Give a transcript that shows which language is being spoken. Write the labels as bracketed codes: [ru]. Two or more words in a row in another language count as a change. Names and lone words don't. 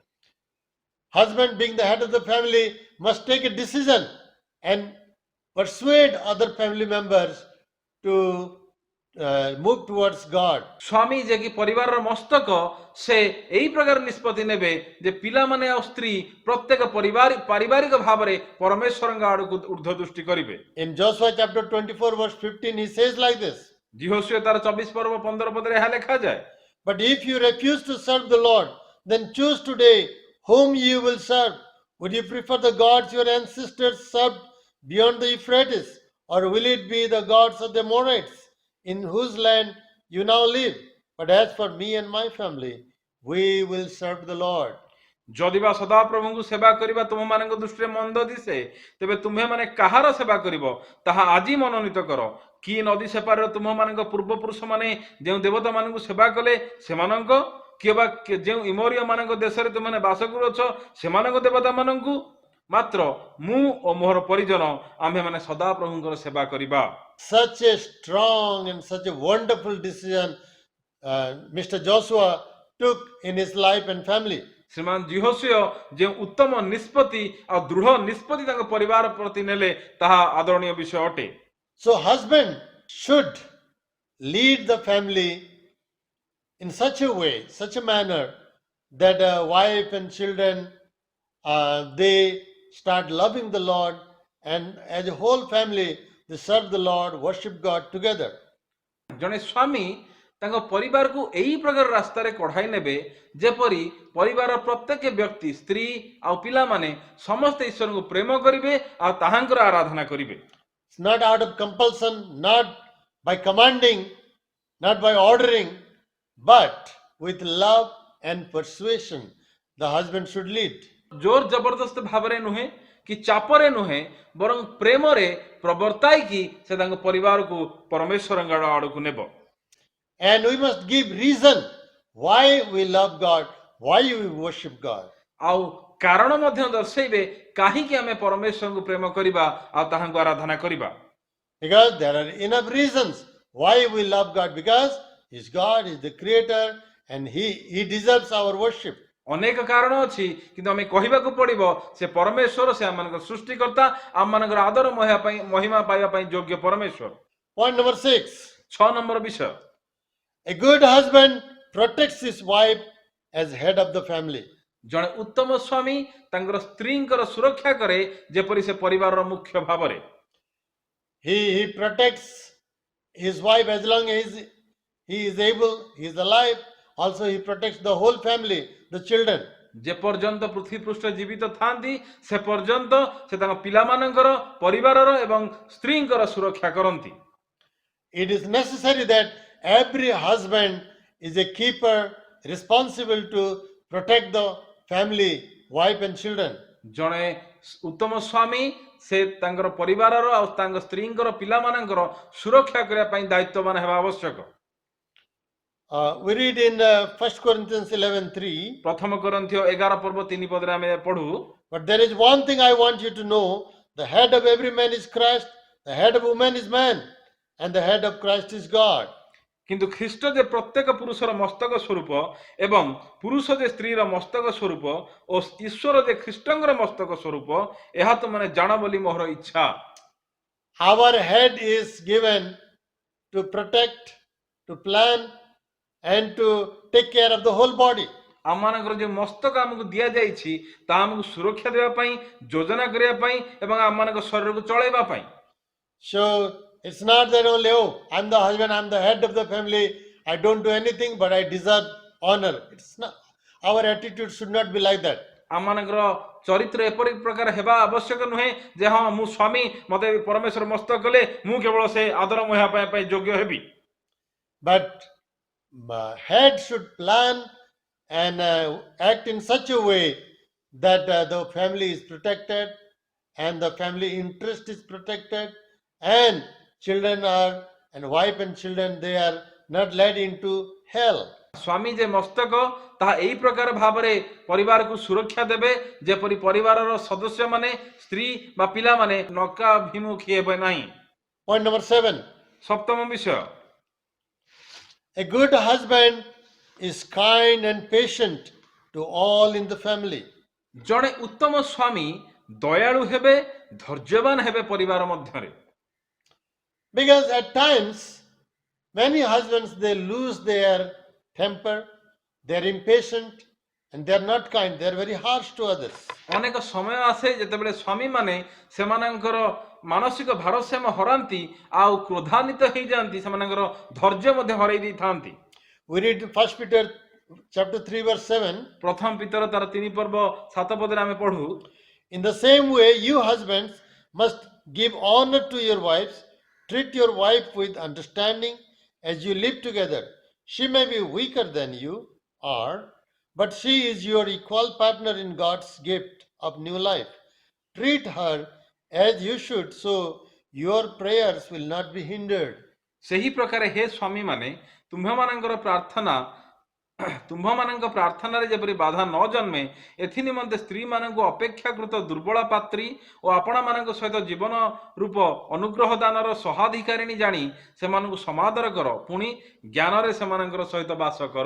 [en] Husband, being the head of the family, must take a decision and persuade other family members to move towards God. [or] ସ୍ୱାମୀ ଯେ କି ପରିବାରର ମସ୍ତକ, ସେ ଏହି ପ୍ରକାର ନିଷ୍ପତ୍ତି ନେବେ ଯେ ପିଲାମାନେ ଆଉ ସ୍ତ୍ରୀ ପ୍ରତ୍ୟେକ ପାରିବାରିକ ଭାବରେ ପରମେଶ୍ୱରଙ୍କ ଆଡକୁ ଉର୍ଦ୍ଧ୍ୱ ଦୃଷ୍ଟି କରିବେ। [en] In Joshua chapter 24 verse 15 he says like this. [or] ଯହୋଶୁଆ ତାର 24 ପର୍ବ 15 ପଦରେ ଏହା ଲେଖାଯାଏ। [en] But if you refuse to serve the Lord, then choose today whom you will serve. Would you prefer the gods your ancestors served beyond the Euphrates, or will it be the gods of the Amorites in whose land you now live? But as for me and my family, we will serve the Lord. [or] ଯଦି ବା ସଦାପ୍ରଭୁଙ୍କୁ ସେବା କରିବା ତୁମମାନଙ୍କ ଦୃଷ୍ଟିରେ ମନ୍ଦ ଦିଶେ, ତେବେ ତୁମେମାନେ କାହାର ସେବା କରିବ ତାହା ଆଜି ମନୋନୀତ କର। କି ନଦୀ ସେପାରରେ ତୁମମାନଙ୍କ ପୂର୍ବପୁରୁଷମାନେ ଯେଉଁ ଦେବତାମାନଙ୍କୁ ସେବା କଲେ ସେମାନଙ୍କ, କିଏ ବା ଯେଉଁ ଇମୋରିୟ ମାନଙ୍କ ଦେଶରେ ତୁମେ ବାସ କରୁଅଛ ସେମାନଙ୍କ ଦେବତାମାନଙ୍କୁ, ମାତ୍ର ମୁଁ ଓ ମୋର ପରିଜନ ଆମ୍ଭେମାନେ ସଦାପ୍ରଭୁଙ୍କର ସେବା କରିବା। [en] Such a strong and such a wonderful decision Mr. Joshua took in his life and family. [or] ଶ୍ରୀମାନ ଯହୋଶୁଆ ଯେଉଁ ଉତ୍ତମ ନିଷ୍ପତ୍ତି ଆଉ ଦୃଢ ନିଷ୍ପତ୍ତି ତାଙ୍କ ପରିବାର ପ୍ରତି ନେଲେ ତାହା ଆଦରଣୀୟ ବିଷୟ ଅଟେ। [en] So husband should lead the family in such a way, such a manner that wife and children they start loving the Lord, and as a whole family they serve the Lord, worship God together. [or] ଜଣେ ସ୍ୱାମୀ ତାଙ୍କ ପରିବାରକୁ ଏହି ପ୍ରକାର ରାସ୍ତାରେ କଢାଇ ନେବେ ଯେପରି ପରିବାରର ପ୍ରତ୍ୟେକ ବ୍ୟକ୍ତି, ସ୍ତ୍ରୀ ଆଉ ପିଲାମାନେ ସମସ୍ତେ ଈଶ୍ୱରଙ୍କୁ ପ୍ରେମ କରିବେ ଆଉ ତାହାଙ୍କର ଆରାଧନା କରିବେ। [en] It's not out of compulsion, not by commanding, not by ordering, but with love and persuasion the husband should lead. [or] ଜୋର ଜବରଦସ୍ତ ଭାବରେ ନୁହେଁ କି ଚାପରେ ନୁହେଁ, ବରଂ ପ୍ରେମରେ ପ୍ରବର୍ତ୍ତାଇକି ସେ ତାଙ୍କ ପରିବାରକୁ ପରମେଶ୍ୱରଙ୍କ ଆଡକୁ ନେବ। [en] And we must give reason why we love God, why we worship God. [or] ଆଉ କାରଣ ମଧ୍ୟ ଦର୍ଶାଇବେ କାହିଁକି ଆମେ ପରମେଶ୍ୱରଙ୍କୁ ପ୍ରେମ କରିବା ଆଉ ତାହାଙ୍କୁ ଆରାଧନା କରିବା। [en] Because there are enough reasons why we love God, because He's God, He's the Creator, and He deserves our worship. [or] ଅନେକ କାରଣ ଅଛି, କିନ୍ତୁ ଆମେ କହିବାକୁ ପଡିବ ସେ ପରମେଶ୍ୱର, ସେ ଆମମାନଙ୍କର ସୃଷ୍ଟିକର୍ତ୍ତା, ଆମମାନଙ୍କର ଆଦର ମହିମା ପାଇବା ପାଇଁ ଯୋଗ୍ୟ ପରମେଶ୍ୱର। [en] Point number 6. [or] 6 ନମ୍ବର ବିଷୟ, [en] A good husband protects his wife as head of the family. [or] ଜଣେ ଉତ୍ତମ ସ୍ୱାମୀ ତାଙ୍କର ସ୍ତ୍ରୀଙ୍କର ସୁରକ୍ଷା କରେ ଯେପରି ସେ ପରିବାରର ମୁଖ୍ୟ ଭାବରେ। [en] He protects his wife as long as he is able, he is alive. Also he protects the whole family, the children. [or] ଯେ ପର୍ଯ୍ୟନ୍ତ ପୃଥିବୀ ପୃଷ୍ଠ ଜୀବିତ ଥାନ୍ତି ସେ ପର୍ଯ୍ୟନ୍ତ ସେ ତାଙ୍କ ପିଲାମାନଙ୍କର, ପରିବାରର ଏବଂ ସ୍ତ୍ରୀଙ୍କର ସୁରକ୍ଷା କରନ୍ତି। [en] It is necessary that every husband is a keeper responsible to protect the family, wife and children. [or] ଜଣେ ଉତ୍ତମ ସ୍ୱାମୀ ସେ ତାଙ୍କର ପରିବାରର ଆଉ ତାଙ୍କ ସ୍ତ୍ରୀଙ୍କର, ପିଲାମାନଙ୍କର ସୁରକ୍ଷା କରିବା ପାଇଁ ଦାୟିତ୍ୱବାନ ହେବା ଆବଶ୍ୟକ। [en] We read in 1 Corinthians 11:3. [or] ପ୍ରଥମ କରନ୍ଥୀୟ 11 ପର୍ବ 3 ପଦରେ ଆମେ ପଢୁ, [en] But there is one thing I want you to know: the head of every man is Christ, the head of woman is man, and the head of Christ is God. [or] କିନ୍ତୁ ଖ୍ରୀଷ୍ଟ ଯେ ପ୍ରତ୍ୟେକ ପୁରୁଷର ମସ୍ତକ ସ୍ୱରୂପ ଏବଂ ପୁରୁଷ ଯେ ସ୍ତ୍ରୀର ମସ୍ତକ ସ୍ୱରୂପ ଓ ଈଶ୍ୱର ଯେ ଖ୍ରୀଷ୍ଟଙ୍କର ମସ୍ତକ ସ୍ୱରୂପ ଏହା ତୁମେ ଜାଣ ବୋଲି ମୋର ଇଚ୍ଛା। [en] Our head is given to protect, to plan, and to take care of the whole body. [or] ଆମମାନଙ୍କର ଯେଉଁ ମସ୍ତକ ଆମକୁ ଦିଆଯାଇଛି ତାହା ଆମକୁ ସୁରକ୍ଷା ଦେବା ପାଇଁ, ଯୋଜନା କରିବା ପାଇଁ ଏବଂ ଆମମାନଙ୍କ ଶରୀରକୁ ଚଳାଇବା ପାଇଁ। [en] So it's not that only, oh, I'm the husband, I'm the head of the family, I don't do anything, but I deserve honor. It's not. Our attitude should not be like that. [or] ଆମମାନଙ୍କର ଚରିତ୍ର ଏପରି ପ୍ରକାର ହେବା ଆବଶ୍ୟକ ନୁହେଁ ଯେ ହଁ ମୁଁ ସ୍ୱାମୀ, ମତେ ପରମେଶ୍ୱର ମସ୍ତକ କଲେ ମୁଁ କେବଳ ସେ ଆଦର ମୁହା ପାଇଁ ଯୋଗ୍ୟ ହେବି। [en] But head should plan and act in such a way that the family is protected and the family interest is protected, and children are, and wife and children, they are not led into hell. [or] ସ୍ୱାମୀ ଯେ ମସ୍ତକ ତାହା ଏହି ପ୍ରକାର ଭାବରେ ପରିବାରକୁ ସୁରକ୍ଷା ଦେବେ ଯେପରି ପରିବାରର ସଦସ୍ୟମାନେ, ସ୍ତ୍ରୀ ବା ପିଲାମାନେ ନକାଭିମୁଖୀ ହେବେ ନାହିଁ। [en] Point number 7. [or] ସପ୍ତମ ବିଷୟ, [en] A good husband is kind and patient to all in the family. [or] ଜଣେ ଉତ୍ତମ ସ୍ୱାମୀ ଦୟାଳୁ ହେବେ, ଧୈର୍ଯ୍ୟବାନ ହେବେ ପରିବାର ମଧ୍ୟରେ। [en] Because at times, many husbands, they lose their temper, they are impatient, and they are not kind, they are very harsh to others. [or] ଅନେକ ସମୟ ଆସେ ଯେତେବେଳେ ସ୍ୱାମୀମାନେ ସେମାନଙ୍କର ମାନସିକ ଭାରସାମ୍ୟ ହରାନ୍ତି ଆଉ କ୍ରୋଧାନ୍ୱିତ ହେଇଯାଆନ୍ତି, ସେମାନଙ୍କର ଧୈର୍ଯ୍ୟ ମଧ୍ୟ ହରାଇ ଦେଇଥାନ୍ତି। [en] We read 1 Peter chapter 3 verse 7. [or] ପ୍ରଥମ ପିତର ତାର 3 ପର୍ବ 7 ପଦରେ ଆମେ ପଢୁ, [en] In the same way, you husbands must give honor to your wives, treat your wife with understanding as you live together. She may be weaker than you are, but she is your equal partner in God's gift of new life. Treat her as you should, so your prayers will not be hindered. [or] ସେହି ପ୍ରକାର ହେ ସ୍ୱାମୀମାନେ ତୁମ୍ଭମାନଙ୍କ ପ୍ରାର୍ଥନାରେ ଯେପରି ବାଧା ନ ଜନ୍ମେ ଏଥି ନିମନ୍ତେ ସ୍ତ୍ରୀମାନଙ୍କୁ ଅପେକ୍ଷାକୃତ ଦୁର୍ବଳ ପାତ୍ରୀ ଓ ଆପଣମାନଙ୍କ ସହିତ ଜୀବନ ରୂପ ଅନୁଗ୍ରହ ଦାନର ସହାଧିକାରିଣୀ ଜାଣି ସେମାନଙ୍କୁ ସମାଦର କର, ପୁଣି ଜ୍ଞାନରେ ସେମାନଙ୍କର ସହିତ ବାସ କର।